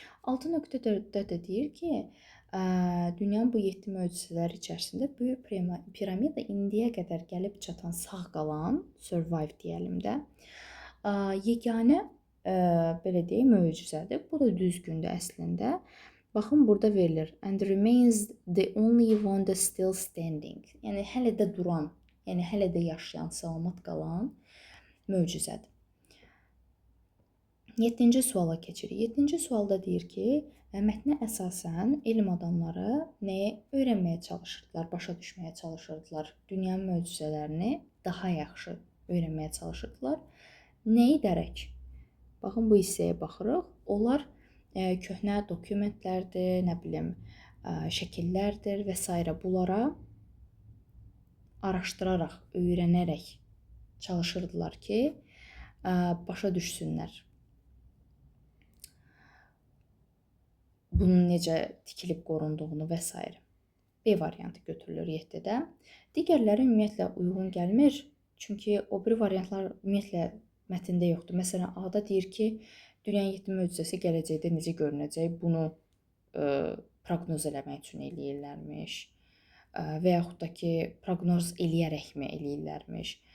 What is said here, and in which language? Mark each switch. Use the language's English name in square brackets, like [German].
[Azerbaijani] 6.4-də də deyir ki, dünyanın bu 7 möcüzələri içərisində Böyük piramida indiyə qədər gəlib çatan sağ qalan, survive deyəlim də, yeganə belə deyək, möcüzədir. Bu da düzgündür əslində. Baxın, burada verilir. [English] And remains the only one that still standing. [Azerbaijani] Yəni, hələ də duran, yəni hələ də yaşayan, salamat qalan möcüzədir. 7-ci suala keçirik. 7-ci sualda deyir ki, mətnə əsasən elm adamları nəyə öyrənməyə çalışırdılar, başa düşməyə çalışırdılar? Dünyanın möcüzələrini daha yaxşı öyrənməyə çalışırdılar. Nə edərək? Baxın, bu hissəyə baxırıq. Onlar köhnə dokumentlərdir, nə bilim, şəkillərdir və s. Bunlara araşdıraraq, öyrənərək çalışırdılar ki, başa düşsünlər. Bunun necə tikilib qorunduğunu və s. B variantı götürülür 7-də. Digərləri ümumiyyətlə uyğun gəlmir. Çünki o biri variantlar ümumiyyətlə mətndə yoxdur. Məsələn, A-da deyir ki, dünyanın 7 möcüzəsi gələcəkdə necə görünəcək, bunu proqnoz eləmək üçün eləyirlərmiş. Və yaxud da ki, proqnoz eləyərəkmi eləyirlərmiş.